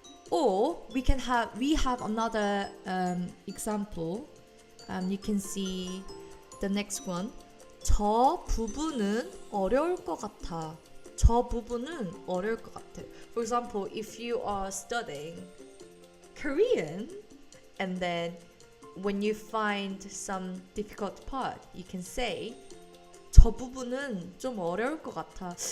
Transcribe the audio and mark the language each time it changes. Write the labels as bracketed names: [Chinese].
[English] Or we have another example. You can see the next one. [Korean] 저 부분은 어려울 것 같아. 저 부분은 어려울 것 같아. [English] For example, if you are studying Korean, and then when you find some difficult part, you can say [Korean] 저 부분은 좀 어려울 것 같아.